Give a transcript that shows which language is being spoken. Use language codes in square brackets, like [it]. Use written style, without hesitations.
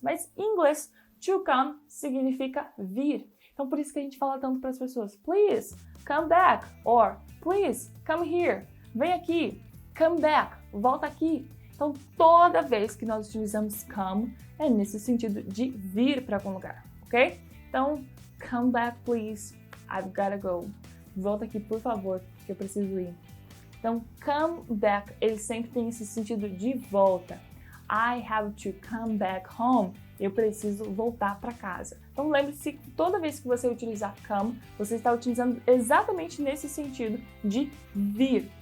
[pt] Mas em inglês, to come significa vir. Então por isso que a gente fala tanto para as pessoas, [en] please, come back, or please, come here, [pt] vem aqui, [en] come back, [pt] volta aqui. Então toda vez que nós utilizamos come, é nesse sentido de vir para algum lugar, ok? Então, [en] come back please, I've gotta go. [pt] Volta aqui por favor, que eu preciso ir. Então, [en] come back, [pt] ele sempre tem esse sentido de volta. [en] I have to come back home. [pt] Eu preciso voltar para casa. Então, lembre-se que toda vez que você utilizar come, você está utilizando exatamente nesse sentido de vir.